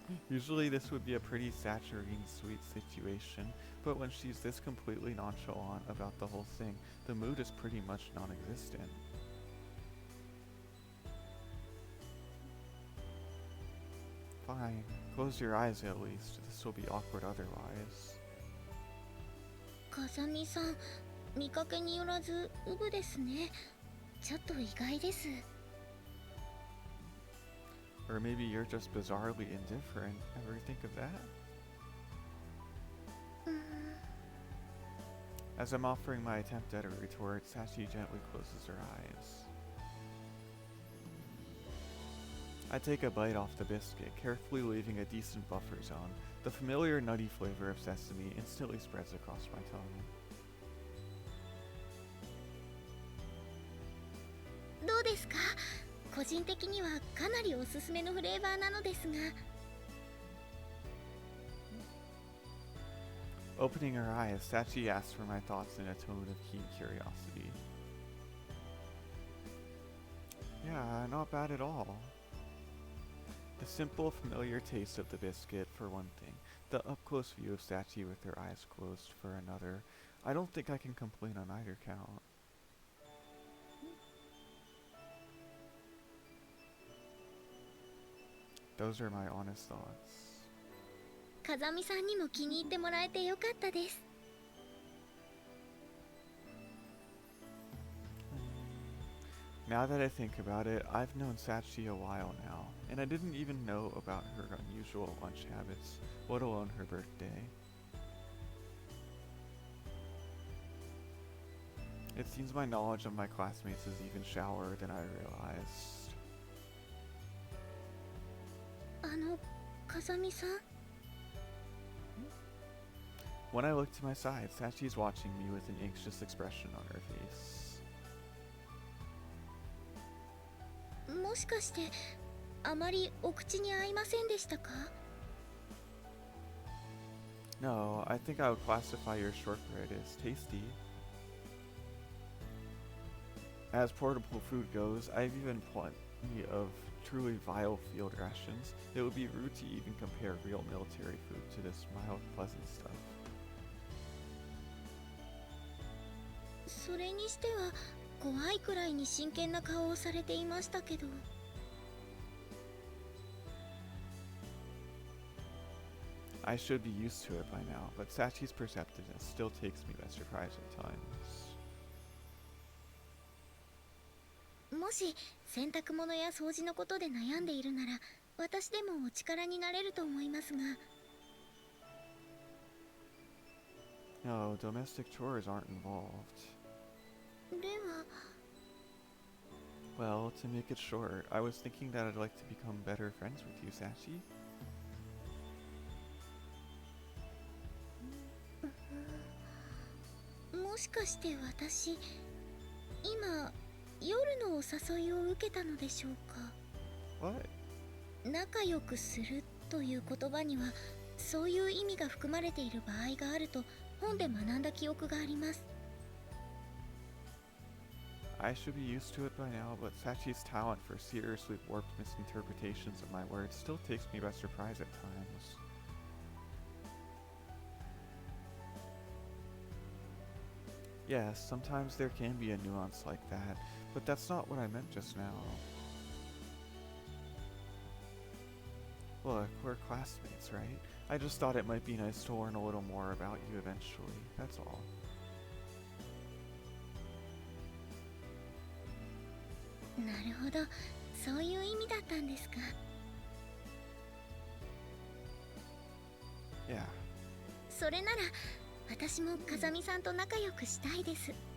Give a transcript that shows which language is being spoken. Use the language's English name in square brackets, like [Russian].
[English] Usually this would be a pretty saturating sweet situation, but when she's this completely nonchalant about the whole thing, the mood is pretty much non-existent. Fine, close your eyes at least. This will be awkward otherwise. [Japanese] 風見さん、見かけによらずウブですね。ちょっと意外です。 [English] Or maybe you're just bizarrely indifferent. Ever think of that? As I'm offering my attempt at a retort, Sachi gently closes her eyes. I take a bite off the biscuit, carefully leaving a decent buffer zone. The familiar nutty flavor of sesame instantly spreads across my tongue. [Japanese] どうですか？個人的にはかなりおすすめのフレーバーなのですが。 [English] Opening her eyes, Sachi asks for my thoughts in a tone of keen curiosity. Yeah, not bad at all. The simple, familiar taste of the biscuit, for one thing. The up-close view of Sachi with her eyes closed, for another. I don't think I can complain on either count. Those are my honest thoughts. [Japanese] 風見さんにも気に入ってもらえてよかったです。 [English] Now that I think about it, I've known Sachi a while now, and I didn't even know about her unusual lunch habits, let alone her birthday. It seems my knowledge of my classmates is even shallower than I realized. [Japanese] 風見さん。 [English] When I look to my side, Sachi's watching me with an anxious expression on her face. [Japanese] もしかしてあまりお口に合いませんでしたか？ [English] No, I think I would classify your shortbread as tasty. As portable food goes, I've even plenty of truly vile field rations. It would be rude to even compare real military food to this mild, pleasant stuff. [Japanese] それにしては怖いくらいに真剣な顔をされていましたけど。 [English] I should be used to it by now, but Sachi's perceptiveness still takes me by surprise at times. [Japanese] もし洗濯物や掃除のことで悩んでいるなら私でもお力になれると思いますが。 [English] No, domestic chores aren't involved. [Japanese] では [English] Well, to make it short, I was thinking that I'd like to become better friends with you, Sachi. [Japanese] もしかして私今夜のお誘いを受けたのでしょうか？ [English] What? [Japanese] 仲良くするという言葉にはそういう意味が含まれている場合があると本で学んだ記憶があります。 [English] I should be used to it by now, but Sachi's talent for seriously warped misinterpretations of my words still takes me by surprise at times. Yes, sometimes there can be a nuance like that, but that's not what I meant just now. Look, we're classmates, right? I just thought it might be nice to learn a little more about you eventually, that's all. [Japanese] なるほど、そういう意味だったんですか。 [English] Yeah. [Japanese] それなら私も風見さんと仲良くしたいです。